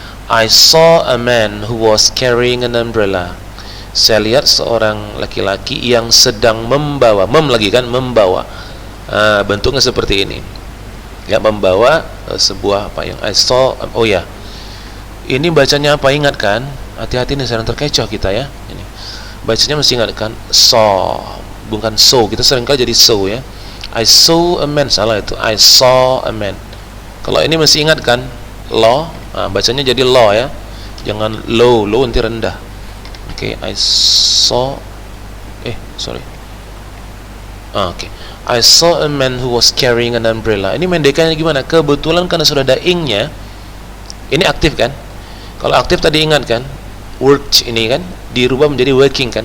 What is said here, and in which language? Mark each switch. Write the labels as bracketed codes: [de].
[en] I saw a man who was carrying an umbrella. [id] Saya lihat seorang laki-laki yang sedang membawa, membawa. Bentuknya seperti ini. Ya, membawa sebuah apa yang [en] I saw. [id] Ini bacanya apa, ingat kan? Hati-hati nih, sering terkecoh kita ya. Ini bacanya mesti ingat kan, saw, bukan so. Kita seringkali jadi so ya. [en] I saw a man, [id] salah itu. [en] I saw a man. [id] Kalau ini mesti ingat kan, law. Bacanya jadi law ya. Jangan low nanti rendah. Oke, [en] I saw. [id] Oke. [en] I saw a man who was carrying an umbrella. [id] Ini mendekannya gimana? Kebetulan karena sudah ada ing-nya, ini aktif kan? Kalau aktif tadi ingat kan? Worked ini kan dirubah menjadi working kan?